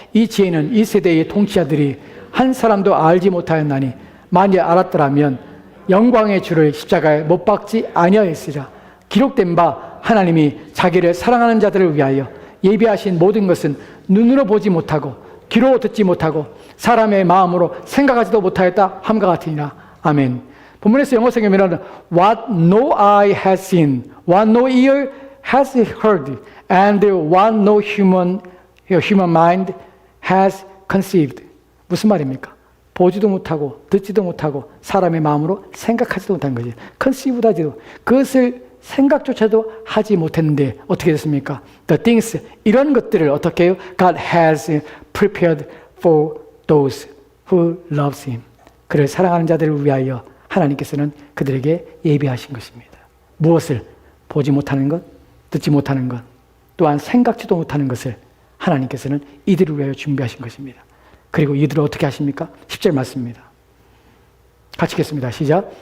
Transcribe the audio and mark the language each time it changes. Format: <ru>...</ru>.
<ko>이 지혜는 이 세대의 통치자들이 한 사람도 알지 못하였나니 만일 알았더라면 영광의 주를 십자가에 못 박지 아니하였으리라. 기록된 바 하나님이 자기를 사랑하는 자들을 위하여 예비하신 모든 것은 눈으로 보지 못하고 귀로 듣지 못하고 사람의 마음으로 생각하지도 못하였다 함과 같으니라. 아멘. 본문에서 영어 성경에는</ko> <en>What no eye has seen, what no ear has heard, and what no human mind has conceived.</en> <ko>무슨 말입니까? 보지도 못하고 듣지도 못하고 사람의 마음으로 생각하지도 못한 거지. conceive 하지도 그것을 생각조차도 하지 못했는데 어떻게 됐습니까?</ko> <en>The things,</en> <ko>이런 것들을 어떻게 해요?</ko> <en>God has prepared for those who loves Him.</en> <ko>그를 사랑하는 자들을 위하여 하나님께서는 그들에게 예비하신 것입니다. 무엇을? 보지 못하는 것, 듣지 못하는 것, 또한 생각지도 못하는 것을 하나님께서는 이들을 위하여 준비하신 것입니다. 그리고 이들을 어떻게 하십니까? 10절 말씀입니다. 같이 읽겠습니다. 시작.</ko>